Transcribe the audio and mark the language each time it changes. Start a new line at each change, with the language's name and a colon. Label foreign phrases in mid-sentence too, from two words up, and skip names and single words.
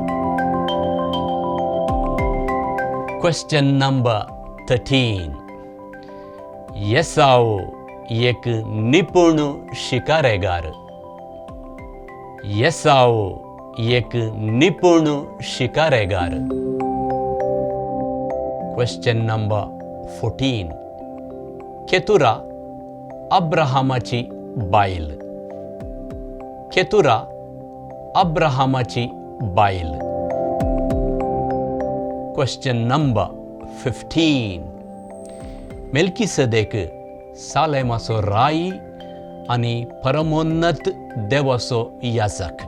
English: question number 13.
Konkani: येसाव एक निपुण शिकारेगार. येसाव एक निपुण शिकारेगार.
English: question number 14.
Konkani: केतुरा अब्राहमाची बायल. केतुरा अब्राहमाची बायल.
English: question number 15.
Konkani: मेल्किसेदेक सालेमाचो राई आणि परमोन्नत देवाचो याजक.